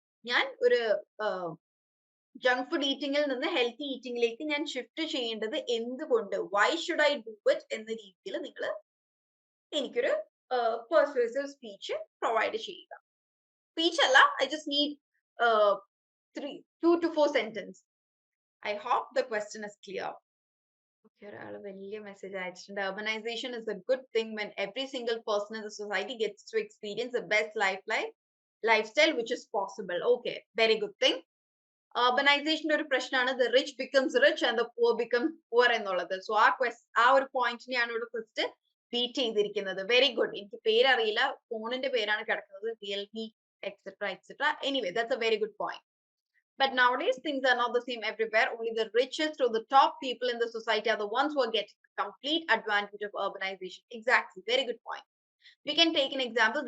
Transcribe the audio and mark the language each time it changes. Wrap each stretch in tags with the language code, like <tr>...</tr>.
<ml>ഞാൻ ഒരു junk food ഈറ്റിംഗിൽ നിന്ന് ഹെൽത്തി ഈറ്റിംഗിലേക്ക് ഞാൻ ഷിഫ്റ്റ് ചെയ്യേണ്ടത് എന്തുകൊണ്ട്?</ml> <en>why should I do it</en> <ml>എന്ന രീതിയിൽ നിങ്ങൾ എനിക്കൊരു പെർസ്വേസീവ് സ്പീച്ച് പ്രൊവൈഡ് ചെയ്യുക.</ml> <en>speech</en> <ml>അല്ല,</ml> <en>I just need 2 to 4 sentences. I hope the question is clear.</en> <ml>Okay, ഒരാള് വലിയ മെസ്സേജ് അയച്ചിട്ടുണ്ട്.</ml> <en>Urbanization is a good thing when every single person in the society gets to experience the best lifestyle which is possible. Okay, very good thing.</en> <ml>Urbanization ഒരു പ്രശ്നമാണ്.</ml> <en>The rich becomes rich and the poor becomes poor</en> <ml>എന്നുള്ളത്. So ആ ഒരു പോയിന്റിനെയാണ് ഇവിടെ first beat ചെയ്തിരിക്കുന്നത്. Very good. എനിക്ക് പേരറിയില്ല, ഫോണിന്റെ പേരാണ് കിടക്കുന്നത്, Realme etcetera etcetera.</ml> <en>Anyway that's a very good point. But nowadays, things are not the same everywhere. Only the richest or the top people in the society are the ones who are getting the complete advantage of urbanization. Exactly. Very good point. We can take an example.</en>